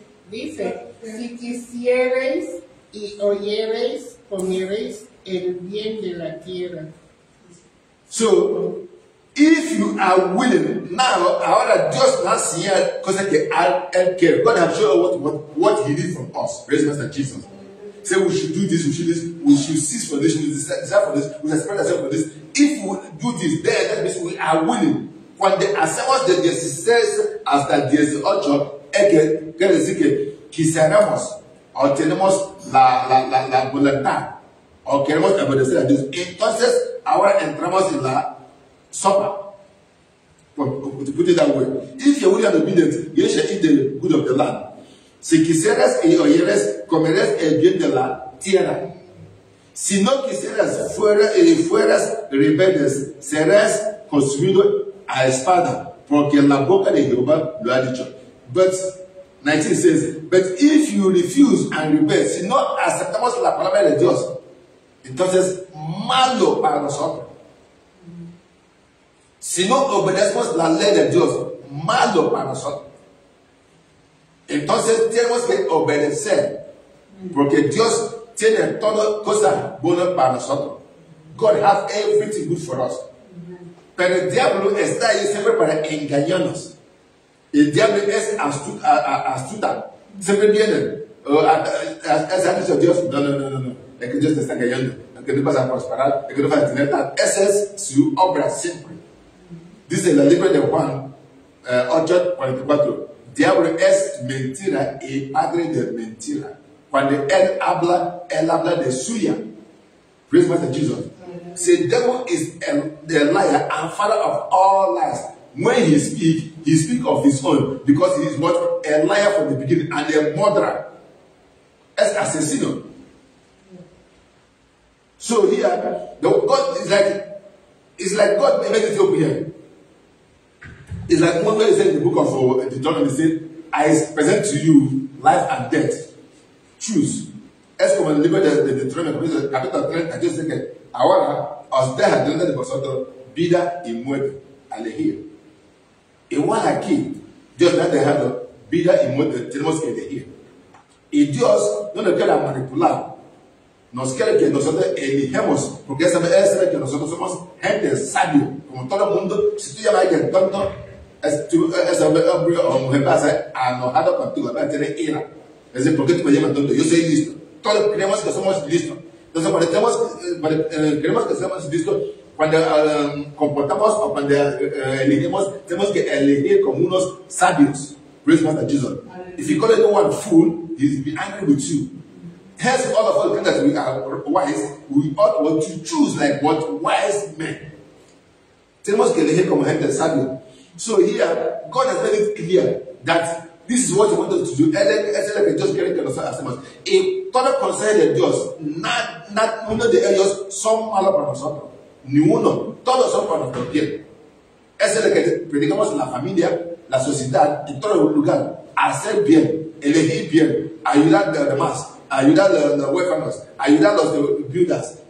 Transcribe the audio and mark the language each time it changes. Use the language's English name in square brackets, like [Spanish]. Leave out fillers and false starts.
[Spanish] dice, si quisierais y oyereis, comeréis el bien de la tierra. [English] So, if you are willing, now, [Spanish] ahora Dios nos enseña cosas que Él quiere. [English] God has shown what He did from us. Praise Master Jesus. Say we should do this, we should cease for this, we should desire for this, we should spread ourselves for this. If we do this, then that means we are willing. [Spanish] Cuando hacemos de 16 hasta 18, quiere decir que quisiéramos o tenemos la voluntad o queremos obedecer a Dios. Entonces, ahora entramos en la sopa. [English] To put it that way. If you're willing and obedient, you shall eat the good of the land. [Spanish] Si quisieras y oyeres, comerás el bien de la tierra. Si no quisieras, fueras rebeldes, serás consumido a espada, porque la boca de Jehová lo ha dicho. [English] But 19 says, but if you refuse and rebel, [Spanish] si no aceptamos la palabra de Dios, entonces malo para nosotros. Si no obedecemos la ley de Dios, malo para nosotros. Entonces tenemos que obedecer, porque Dios tiene toda cosa buena para nosotros. God has everything good for us. Pero el diablo está ahí siempre para engañarnos. El diablo es astuta. Siempre viene es Dios. No. Es que Dios te está callando. Es que no vas a prosperar. Es que no vas a tener tal. Esa es su obra siempre. Dice el libro de Juan 8:44. Diablo es mentira y padre de mentira. Cuando él habla de suya. [English] Praise Master Jesus. Say, devil is the liar and father of all lies. When he speaks of his own, because he is what? A liar from the beginning and a murderer. [Spanish] Es asesino. [English] So here, God is like God made it up here. It's like one way said in the book of Deuteronomy, he said, I present to you life and death. Choose. [Spanish] Es como el libro de Deuteronomy, capítulo 30, Dios dice que ahora os deja delante de vosotros vida y muerte a elegir. Igual aquí, Dios nos ha dejado vida y muerte, tenemos que elegir. Y Dios no nos quiere manipular, nos quiere que nosotros elijamos, porque Él sabe que nosotros somos gente sabia, como todo el mundo. Si tú llamas a alguien tonto, ese hombre o mujer va a ser enojado contigo, va a tener ira. Es decir, ¿por qué tú me llamas tonto? Yo soy listo. Todos creemos que somos listos. Entonces, cuando creemos que somos listos, cuando comportamos o cuando elegimos, tenemos que elegir como unos sabios. [English] Praise Master Jesus. If you call anyone fool, he will be angry with you. Hence, all of us think that we are wise, we ought to choose like what wise men. [Spanish] Tenemos que elegir como gente sabia. [English] So here, God has made it clear that this is what He wanted to do. [Spanish] Es lo que Dios quiere que nosotros hacemos. Y todo consejo de Dios, uno de ellos son malos para nosotros. Ni uno. Todos son para nuestro bien. Eso es lo que predicamos en la familia, la sociedad, en todo lugar. Hacer bien, elegir bien, ayudar a los demás, ayudar a los huérfanos, ayudar a los viudas.